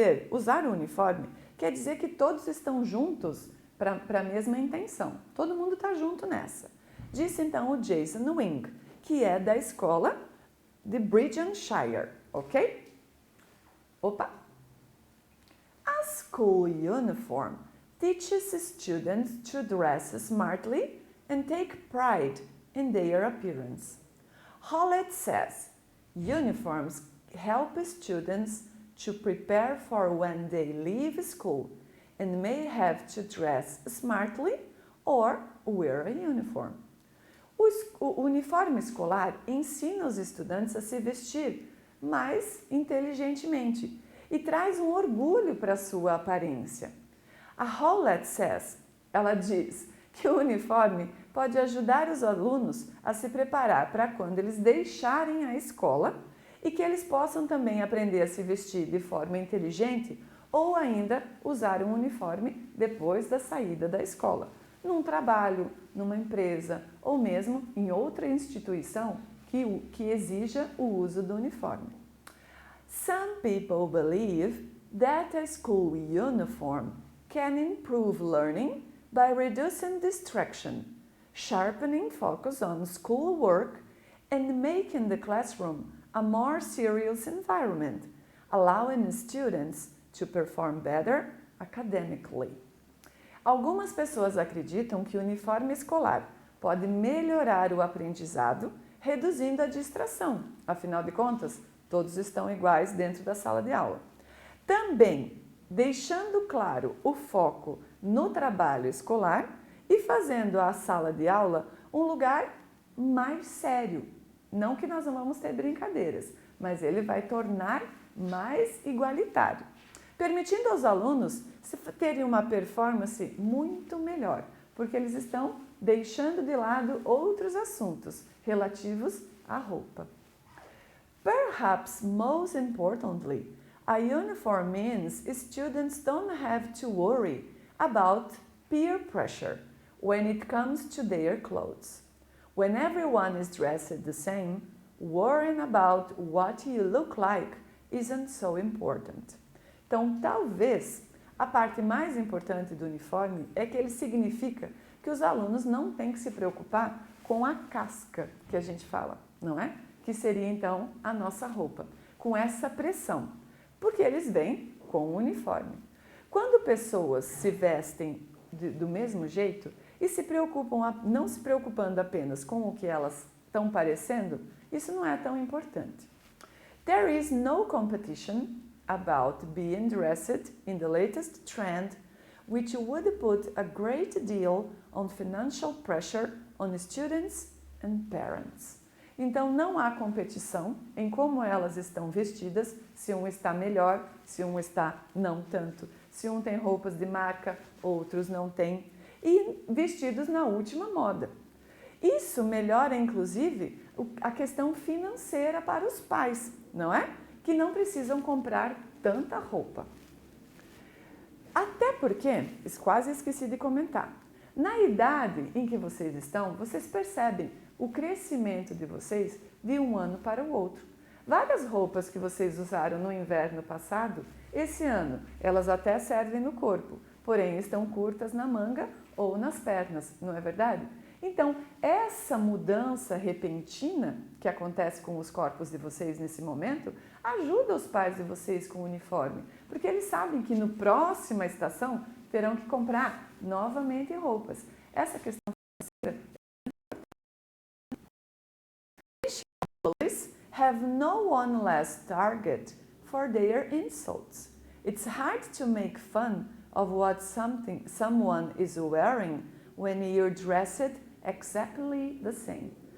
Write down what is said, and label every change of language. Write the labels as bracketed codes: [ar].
[pt] Usar o uniforme quer dizer que todos estão juntos para a mesma intenção. Todo mundo está junto nessa. Disse então o Jason Wing, que é da escola de Britisshire, ok? Opa! [en] A school uniform teaches students to dress smartly and take pride in their appearance. Hallett says, uniforms help students to prepare for when they leave school and may have to dress smartly or wear a uniform. [pt] O uniforme escolar ensina os estudantes a se vestir mais inteligentemente e traz um orgulho para a sua aparência. [en] A Howlett says, [pt] ela diz que o uniforme pode ajudar os alunos a se preparar para quando eles deixarem a escola e que eles possam também aprender a se vestir de forma inteligente ou ainda usar um uniforme depois da saída da escola, num trabalho, numa empresa ou mesmo em outra instituição que exija o uso do uniforme. [en] Some people believe that a school uniform can improve learning by reducing distraction, sharpening focus on schoolwork, and making the classroom a more serious environment, allowing students to perform better academically. [pt] Algumas pessoas acreditam que o uniforme escolar pode melhorar o aprendizado, reduzindo a distração. Afinal de contas, todos estão iguais dentro da sala de aula. Também deixando claro o foco no trabalho escolar e fazendo a sala de aula um lugar mais sério. Não que nós não vamos ter brincadeiras, mas ele vai tornar mais igualitário, permitindo aos alunos terem uma performance muito melhor, porque eles estão deixando de lado outros assuntos relativos à roupa. [en] Perhaps most importantly, a uniform means students don't have to worry about peer pressure when it comes to their clothes. When everyone is dressed the same, worrying about what you look like isn't so important. [pt] Então, talvez a parte mais importante do uniforme é que ele significa que os alunos não têm que se preocupar com a casca que a gente fala, não é? Que seria então a nossa roupa, com essa pressão, porque eles vêm com o uniforme. Quando pessoas se vestem do mesmo jeito e se preocupam, não se preocupando apenas com o que elas estão parecendo, isso não é tão importante. [en] There is no competition about being dressed in the latest trend, which would put a great deal on financial pressure on students and parents. [pt] Então, não há competição em como elas estão vestidas, se um está melhor, se um está não tanto, se um tem roupas de marca, outros não têm, e vestidos na última moda. Isso melhora, inclusive, a questão financeira para os pais, não é? Que não precisam comprar tanta roupa. Até porque, quase esqueci de comentar, na idade em que vocês estão, vocês percebem o crescimento de vocês de um ano para o outro. Várias roupas que vocês usaram no inverno passado, esse ano elas até servem no corpo, porém estão curtas na manga ou nas pernas, não é verdade? Então, essa mudança repentina que acontece com os corpos de vocês nesse momento, ajuda os pais de vocês com o uniforme, porque eles sabem que no próxima estação terão que comprar novamente roupas. Essa questão financeira [en] bullies have no one less target for their insults. It's hard to make fun of what someone is wearing when you're dressed exactly the same.